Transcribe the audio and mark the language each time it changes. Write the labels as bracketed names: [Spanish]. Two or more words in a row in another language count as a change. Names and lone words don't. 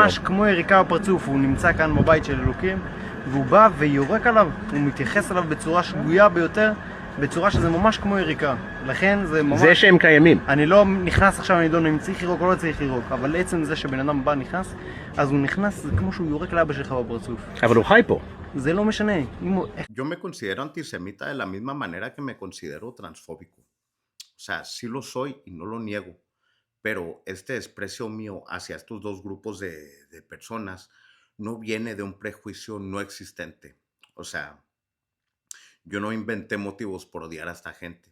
[Hebrew] זה ממש כמו יריקה בפרצוף, הוא נמצא כאן בבית של אלוקים, והוא בא ויורק עליו, הוא מתייחס אליו בצורה שגויה ביותר, בצורה שזה ממש כמו יריקה. לכן זה ממש... זה שהם קיימים. אני לא נכנס עכשיו לנידון אם צריך לירוק או לא צריך לירוק, אבל עצם זה שבן אדם בא נכנס, אז הוא נכנס, זה כמו שהוא יורק לאבא שלך בפרצוף. אבל הוא חי פה. זה לא משנה. [Spanish] Yo me considero antisemita de la misma manera que me considero transfóbico. O sea, sí lo soy y no lo niego, pero este desprecio mío hacia estos dos grupos de personas no viene de un prejuicio no existente. O sea, yo no inventé motivos por odiar a esta gente.